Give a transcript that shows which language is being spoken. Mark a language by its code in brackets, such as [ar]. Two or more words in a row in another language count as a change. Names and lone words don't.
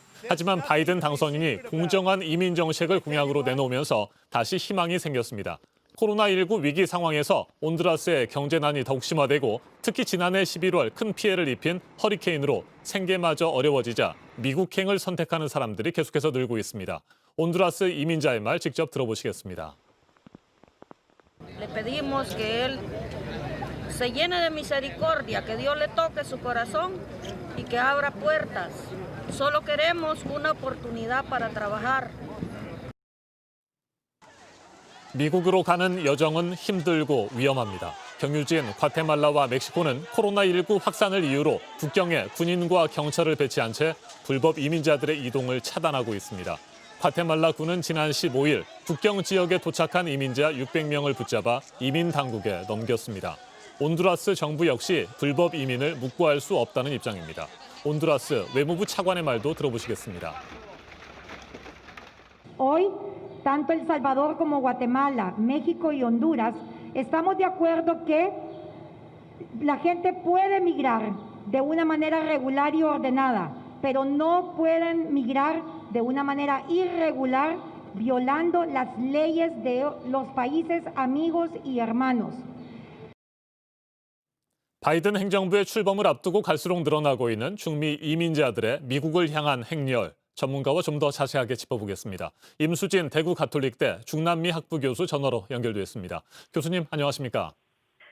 [ko] 하지만 바이든 당선인이 공정한 이민 정책을 공약으로 내놓으면서 다시 희망이 생겼습니다. 코로나19 위기 상황에서 온두라스의 경제난이 더욱 심화되고 특히 지난해 11월 큰 피해를 입힌 허리케인으로 생계마저 어려워지자 미국행을 선택하는 사람들이 계속해서 늘고 있습니다. 온두라스 이민자의 말 직접 들어보시겠습니다. [es] Le pedimos que él se llene de misericordia, que Dios le toque su corazón y que abra puertas. Solo queremos una oportunidad para trabajar. [ko] 미국으로 가는 여정은 힘들고 위험합니다. 경유지인 과테말라와 멕시코는 코로나19 확산을 이유로 국경에 군인과 경찰을 배치한 채 불법 이민자들의 이동을 차단하고 있습니다. 과테말라군은 지난 15일 국경 지역에 도착한 이민자 600명을 붙잡아 이민 당국에 넘겼습니다. 온두라스 정부 역시 불법 이민을 묵과할 수 없다는 입장입니다. 온두라스 외무부 차관의 말도 들어보시겠습니다. [es] Hoy, tanto El Salvador como Guatemala, México y Honduras, estamos de acuerdo que la gente puede migrar de una manera regular y ordenada, pero no pueden migrar de una manera irregular, violando las leyes de los países amigos y hermanos. [ko] 바이든 행정부의 출범을 앞두고 갈수록 늘어나고 있는 중미 이민자들의 미국을 향한 행렬. 전문가와 좀 더 자세하게 짚어보겠습니다. 임수진 대구 가톨릭대 중남미 학부 교수 전화로 연결돼 있습니다. 교수님 안녕하십니까?